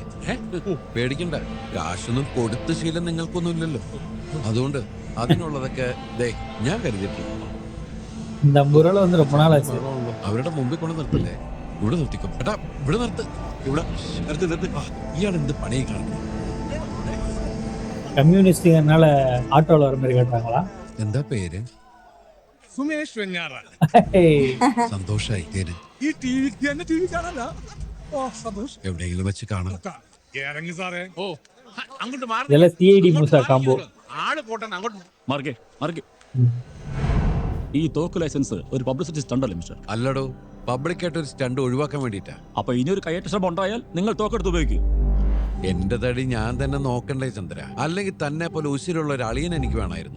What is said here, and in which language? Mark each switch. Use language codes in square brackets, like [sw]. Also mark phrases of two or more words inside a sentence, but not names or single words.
[ml] പേടിക്കണ്ട, കാശൊന്നും കൊടുത്ത ശീലം നിങ്ങൾക്കൊന്നും ഇല്ലല്ലോ. അതുകൊണ്ട് അതിനുള്ളതൊക്കെ ഞാൻ കരുതിയിട്ടുണ്ട്. അവരുടെ മുമ്പിൽ കൊണ്ട് നിർത്തല്ലേ? ഇവിടെ നിർത്തിക്കും. ഏട്ടാ, ഇവിടെ നിർത്ത്. ഇവിടെ നിർത്തി. ഇയാൾ എന്ത് പണി കാണിക്കുന്നു? [ta] கம்யூனிஸ்டுங்கனால ஆட்டோல வர மாதிரி கேட்டாங்களா? [ml] എന്താ പേര്? സുമേഷ് വെഞ്ഞാറ. സന്തോഷായി. പേര് ഈ ടിവിക്ക് തന്നെ ടിവി കാണാനാ? ഓ, സന്തോഷ്. എവിടെയെങ്കിലും വെച്ച് കാണാം. ഇറങ്ങി സാറേ. ഓ, അങ്ങോട്ട് മാറി. [ta] இதெல்லாம் சிஐடி மூசா காம்போ. [ml] ആള് പോട്ടെ, അങ്ങോട്ട് മാർക്കേ. ഈ തോക്ക് ലൈസൻസ് ഒരു [en] publicity stunt-അല്ലേ [ml] മിസ്റ്റർ? അല്ലടോ, പബ്ലിക്കായിട്ട് ഒരു സ്റ്റണ്ട് ഒഴിവാക്കാൻ വേണ്ടിയിട്ടാ. അപ്പൊ ഇനി ഒരു കയ്യേറ്റ ശ്രമം ഉണ്ടായാൽ നിങ്ങൾ തോക്കെടുത്ത് ഉപയോഗിക്കും. എന്റെ തടി ഞാൻ തന്നെ നോക്കണ്ടേ ചന്ദ്ര? അല്ലെങ്കിൽ തന്നെ പോലെ ഉശിരുള്ള ഒരു അളിയൻ എനിക്ക് വേണമായിരുന്നു.